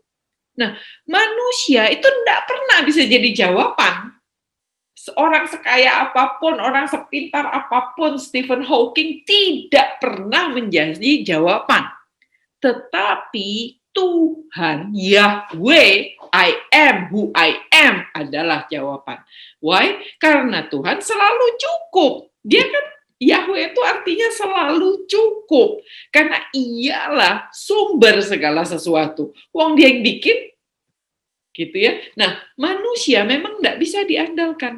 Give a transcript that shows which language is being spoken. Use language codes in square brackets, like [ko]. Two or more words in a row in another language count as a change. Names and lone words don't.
[id] Nah, manusia itu tidak pernah bisa jadi jawaban. Orang sekaya apapun, orang sepintar apapun, Stephen Hawking tidak pernah menjadi jawaban. Tetapi Tuhan, Yahweh, [en] I am who I am [id] adalah jawaban. Why? Karena Tuhan selalu cukup. Dia kan Yahweh itu artinya selalu cukup. Karena ialah sumber segala sesuatu. Wong dia yang bikin, gitu ya. Nah, manusia memang tidak bisa diandalkan.